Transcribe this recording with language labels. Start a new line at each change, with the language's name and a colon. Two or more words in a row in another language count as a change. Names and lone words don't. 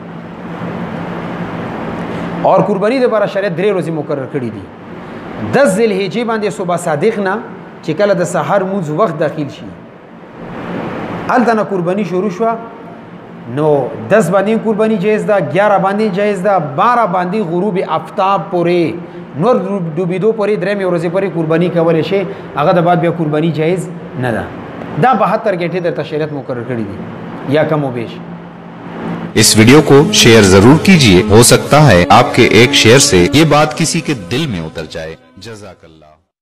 Pashto: اور قرباني د بار شریعت 3 ورځې مقرر کړې دي 10 ذی الحجې باندې صبح صادق نه چې کله د سحر مونږ وخت داخل شي هلته نه قرباني شروع شوه نو 10 باندې قرباني جایز ده 11 باندې جایز ده 12 باندې غروب آفتاب پورې نور ډوبېدو پورې درېمې ورځې پورې قرباني کولی شي هغه د بعد بیا قرباني جایز نه ده دا 72 घंटे درته شریعت مقرر کړي دي یا کم و بیش
Urdu: اس ویڈیو کو شیئر ضرور کیجیے، ہو سکتا ہے آپ کے ایک شیئر سے یہ بات کسی کے دل میں اتر جائے. जज़ाकल्लाह।